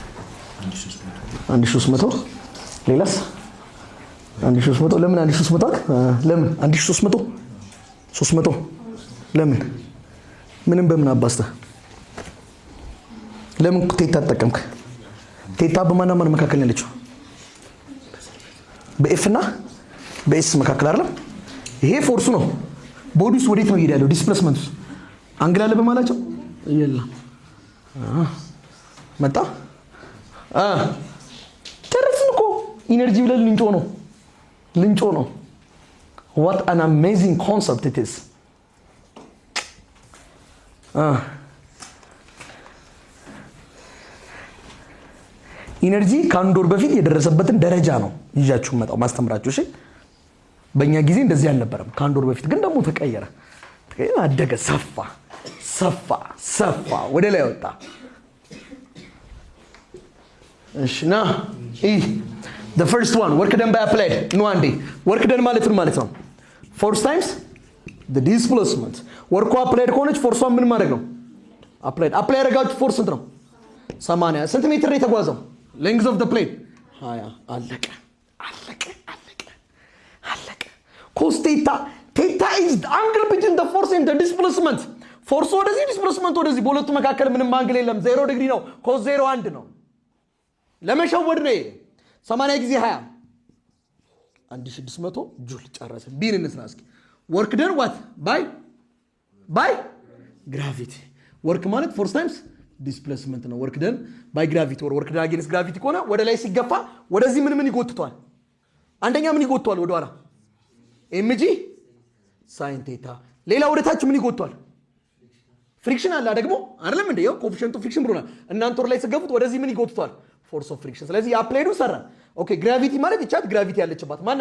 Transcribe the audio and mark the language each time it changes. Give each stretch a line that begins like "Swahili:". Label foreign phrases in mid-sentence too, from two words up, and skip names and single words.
Amharic: 1300 ሌላስ 1300 ለምን 1300 ለምን 1300 ለምን ምንም በምን አባስተ ለምን ቴታ ተጠቀምክ ቴታ በማና ማን መካከል ነው ያለችው በኤፍ እና በኤስ መካከል አይደል ይሄ ፎርሱ ነው ቦዲስ ወዴት ነው ይሄዳለው
English: displacement angle
Amharic: አለ በማላቸው የለም መጣ ጨረስን እኮ ኢነርጂ ብለን ልንጮ ነው ልንጮ ነው።
English: what an amazing concept it is.
Amharic: ኢነርጂ ከአንድ ወር በፊት የደረሰበትን ደረጃ ነው ይዣችሁ መጣው ማስተምራችሁ። እሺ በእኛ ጊዜ እንደዚህ አልነበረም። ከአንድ ወር በፊት ግን ደግሞ ተቀየረ፣ አደገ፣ ሰፋ ወደ ላይ ወጣ። እሺ ና
English: the first one work done by applied no
Amharic: አንዴ
English: work done
Amharic: ማለት ምን ማለት ነው?
English: force times the displacement. work applied
Amharic: ከሆነች force ምን ማድረግ ነው? applied ያደረጋችሁ force ስንት ነው? 80 ስንት ሜትር ነው የተጓዘው?
English: length of the plane 20 አለቀ። cos theta is the angle between the force and the displacement.
Amharic: force ወደዚህ displacement ወደዚህ በሁለቱ መካከል ምንም አንግል የለም። 0 ዲግሪ ነው። cos 0 1 ነው። ለመሸወድ ነው። 80 ጊዜ 20 1600 ጁል ጨረሰ። ቢን እንስራ እስኪ።
English: work done what by gravity.
Amharic: work ማለት
English: force times displacement
Amharic: ነው።
English: work done by gravity or work done against gravity
Amharic: ከሆነ ወደ ላይ ሲገፋ ወደዚህ ምን ይጎትቷል? አንደኛ ምን ይጎትቷል? ወደ ኋላ
English: mg sin theta።
Amharic: ሌላ ወደ ታች ምን ይጎትቷል? ፍሪክሽን አለ ደግሞ አይደለም እንዴ? ያው ኮኤፊሺየንቱ ፍሪክሽን ብሎናል። እናንተ ወደ ላይ ሲገፉት ወደዚህ ምን ይጎትቷል?
English: force of friction።
Amharic: ስለዚህ አፕላይዱ ሰራ።
English: OK gravity
Amharic: ማለት ይቻት ግራቪቲ ያለችባት ማናት?